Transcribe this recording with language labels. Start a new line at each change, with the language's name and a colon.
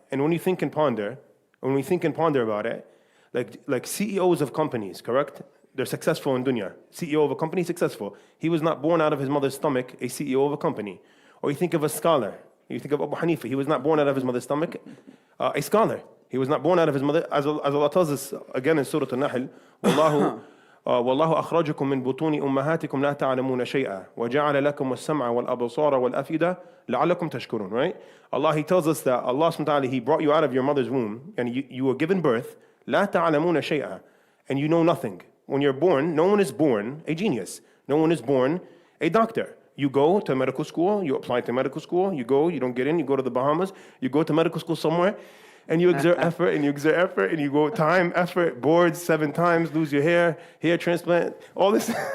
English: And when you think and ponder, about it, like CEOs of companies, correct? They're successful in dunya. CEO of a company, successful. He was not born out of his mother's stomach, a CEO of a company. Or you think of a scholar. You think of Abu Hanifa. He was not born out of his mother's stomach, a scholar. He was not born out of his mother. As Allah tells us again in Surah Al-Nahl,
Arabic: والله أخرجكم من بطون أمهاتكم لا تعلمون شيئا وجعل لكم السمع والأبصار والأفئدة لعلكم تشكرون.
English: Right? Allah, He tells us that Allah subhanahu wa ta'ala, He brought you out of your mother's womb and you were given birth.
Arabic: لا تعلمون شيئا,
English: and you know nothing. When you're born, no one is born a genius. No one is born a doctor. You go to medical school, you apply to medical school, you go, you don't get in, you go to the Bahamas, you go to medical school somewhere, and you exert effort, and you go time, effort, boards 7 times, lose your hair transplant, all this.